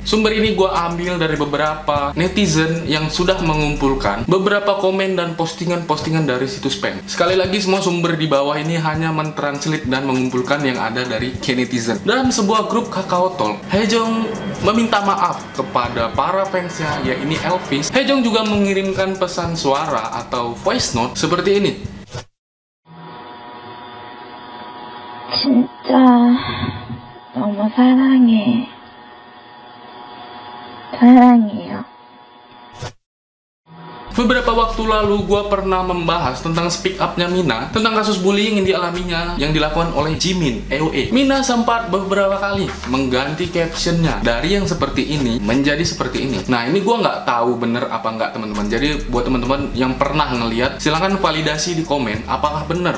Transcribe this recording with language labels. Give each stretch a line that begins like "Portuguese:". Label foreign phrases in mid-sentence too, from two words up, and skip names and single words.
Indonesian: Sumber ini gue ambil dari beberapa netizen yang sudah mengumpulkan beberapa komen dan postingan-postingan dari situs fan. Sekali lagi, semua sumber di bawah ini hanya mentranslate dan mengumpulkan yang ada dari K-netizen. Dalam sebuah grup Kakao Talk, Haejong meminta maaf kepada para fansnya, yaitu Elvis. Haejong juga mengirimkan pesan suara atau
English: voice note
Indonesian: seperti ini.
Korean: 진짜 너무 사랑해. 사랑해요.
Indonesian: Beberapa waktu lalu gue pernah membahas tentang
English: speak up-
Indonesian: nya Mina tentang kasus bullying yang dialaminya yang dilakukan oleh Jimin AOA. Mina sempat beberapa kali mengganti captionnya dari yang seperti ini menjadi seperti ini. Nah, ini gue nggak tahu bener apa nggak teman-teman. Jadi buat teman-teman yang pernah ngeliat, silahkan validasi di komen apakah bener.